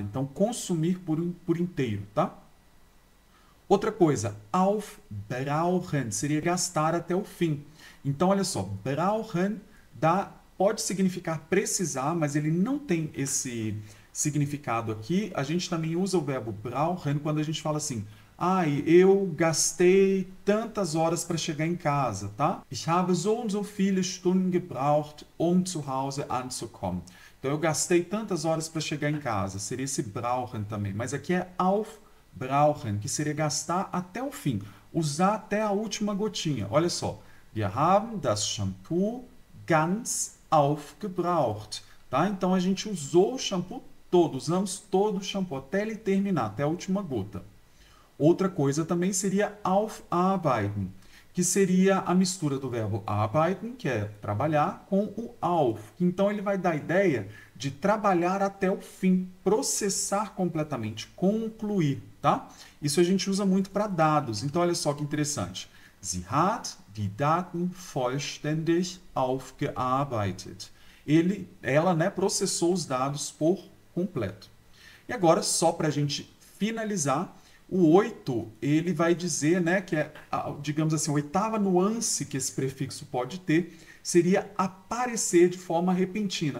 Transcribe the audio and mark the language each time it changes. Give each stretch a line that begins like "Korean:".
Portuguese: Então, consumir por inteiro, tá? Outra coisa, aufbrauchen seria gastar até o fim. Então, olha só, brauchen pode significar precisar, mas ele não tem esse significado aqui. A gente também usa o verbo brauchen quando a gente fala assim, eu gastei tantas horas para chegar em casa, tá?
German: Ich habe so und so viele Stunden gebraucht, zu Hause anzukommen.
Portuguese: Então, eu gastei tantas horas para chegar em casa. Seria esse brauchen também. Mas aqui é aufbrauchen, que seria gastar até o fim. Usar até a última gotinha. Olha só.
German: Wir haben das Shampoo ganz aufgebraucht.
Portuguese: Tá? Então, a gente usou o shampoo todo. Usamos todo o shampoo até ele terminar, até a última gota. Outra coisa também seria aufarbeiten, que seria a mistura do verbo arbeiten, que é trabalhar, com o auf. Então, ele vai dar a ideia de trabalhar até o fim, processar completamente, concluir, tá? Isso a gente usa muito para dados. Então, olha só que interessante.
German: Sie hat die Daten vollständig aufgearbeitet.
Portuguese: Ela, né, processou os dados por completo. E agora, só para a gente finalizar, o 8, ele vai dizer, né, que é, digamos assim, a oitava nuance que esse prefixo pode ter, seria aparecer de forma repentina.